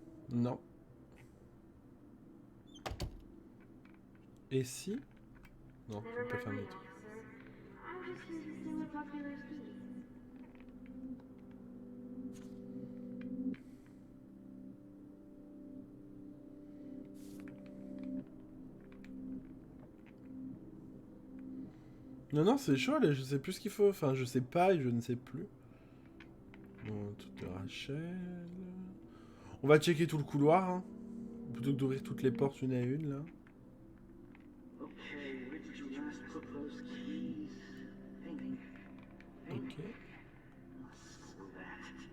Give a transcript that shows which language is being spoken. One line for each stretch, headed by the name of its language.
French: Non. Et si? Non, on peut faire un autre.
English: I'm just here to see what popular speed.
French: Non, non, c'est chaud là, je sais plus ce qu'il faut. Enfin, je sais pas et je ne sais plus. Bon, tout de Rachel. On va checker tout le couloir, hein. Plutôt que d'ouvrir toutes les portes une à une, là.
English: Okay, where did you last put those keys? Think. Ok. Screw that.